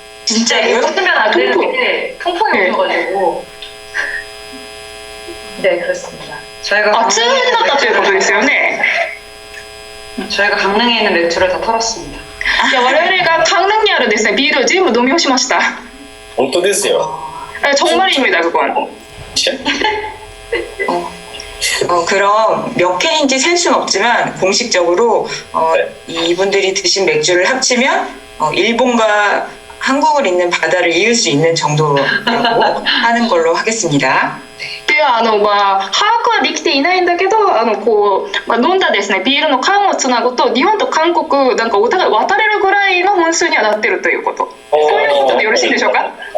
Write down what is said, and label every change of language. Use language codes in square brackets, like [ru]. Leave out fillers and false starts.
[ko] 진짜 이러면 안 되는데 통풍이 오셔가지고. 네, 그렇습니다. 저희가 [ja] 痛風になったということですよね。 [ko] 저희가 강릉에 있는 맥주를 다 털었습니다. [ja] いや、我々が강릉にあるですね、ビールを全部飲み干しました。本当ですよ。 [ko] 정말입니다, 그건. 그럼 몇 캔인지 셀 수는 없지만 공식적으로 이분들이 드신 맥주를 합치면 일본과 한국을 잇는 바다를 이을 수 있는 정도라고 하는 걸로 하겠습니다. [ja] で把握はできていないんだけど飲んだですねビールの缶をつなぐと日本と韓国なんかお互い渡れるぐらいの本数にはなってるということ、そういうことでよろしいでしょうか？